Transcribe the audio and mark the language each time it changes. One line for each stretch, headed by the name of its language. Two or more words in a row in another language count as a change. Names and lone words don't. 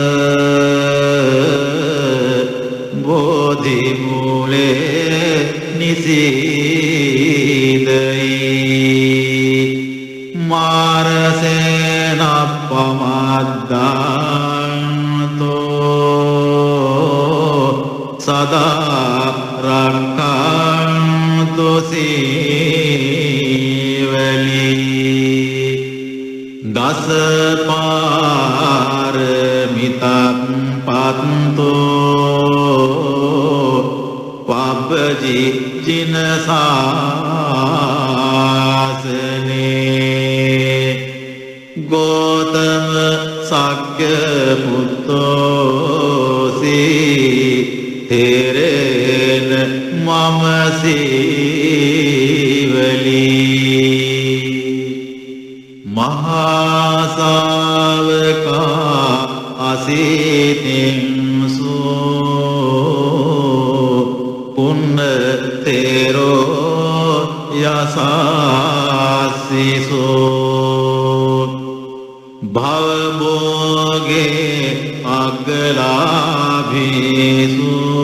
Pali: බෝධි මූලේ නිසීදයි මාරසේන පමද්දාන්තෝ සදා රක්ඛන්තු සීවලී දස පාරමිතං පත්තෝ පබ්බ ජින සාසනේ ගෝතම සග්ග පුත්තෝසි තෙරෙන මම සීවලී මහා ශාවකා අසිතින්සු පුන්න තෙරෝ යසාසිසු භවභෝගේ අග්ගලාභීසු